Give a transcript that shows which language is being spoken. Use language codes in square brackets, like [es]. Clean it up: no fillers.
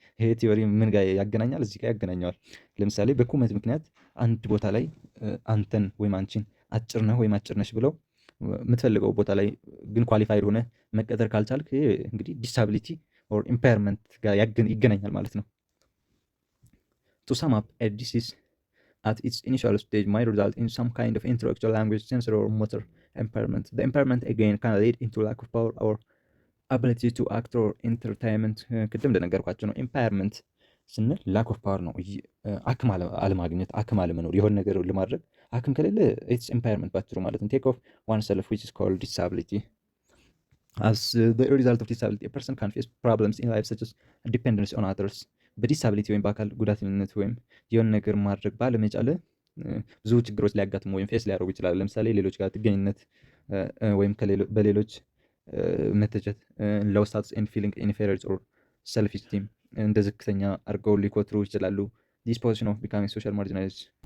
[am] ይሄ ቲዮሪ ምን ጋር ያገናኛል? እዚህ ጋር ያገናኘዋል። ለምሳሌ በቁመት ምክንያት አንድ ቦታ ላይ አንተን ወይም አንቺን አጭር ነህ ወይም አጭር ነሽ ብለው የምትፈልገው ቦታ ላይ ግን ኳሊፋይድ ሆነ መቀጠር ካልቻልክ ይሄ እንግዲህ ዲሳቢሊቲ ኦር ኢምፓየርመንት ጋር ይገናኛል ማለት ነው። [en] To sum up, a disease at its initial stage might result in some kind of intellectual, language, sensory, or motor impairment. The impairment again can lead into lack of power or ability to act or entertainment. [am] ቅድም እንደነገርኳቸው ነው። ኢምፓየርመንት ስንል ላክ ኦፍ ፓወር ነው። አክም አለማግኘት፣ አክም አለመኖር፣ የሆነ ነገር ለማድረግ አክም ከሌለ ኢትስ ኢምፓየርመንት ባጭሩ ማለት ነው። [en] ቴክ ኦፍ ዋን ሰልፍ ዊች ኢዝ ኮልድ ዲሳቢሊቲ. As the result of disability, a person can face problems in life such as dependence on others. [am] በዲሳቢሊቲ ወይም በአካል ጉዳተኝነት ወይም የሆነ ነገር ማድረግ ባለመቻል ብዙ ችግሮች ሊያጋጥሙ ወይም ፌስ ሊያደርጉ ይችላሉ። ለምሳሌ ሌሎች ጋር ጥገኝነት ወይም በሌሎች መተቸት፣ [en] ሎው ስታተስ ኤንድ ፊሊንግ ኢንፌሪዮሪቲ ኦር ሰልፍ ስቲም [am] እንደ ዝቅተኛ አድርገው ሊቆጥሩ ይችላሉ። [en] ዲስ ፖዚሽን ኦፍ ቢካሚንግ ሶሻል ማርጂናይዝድ።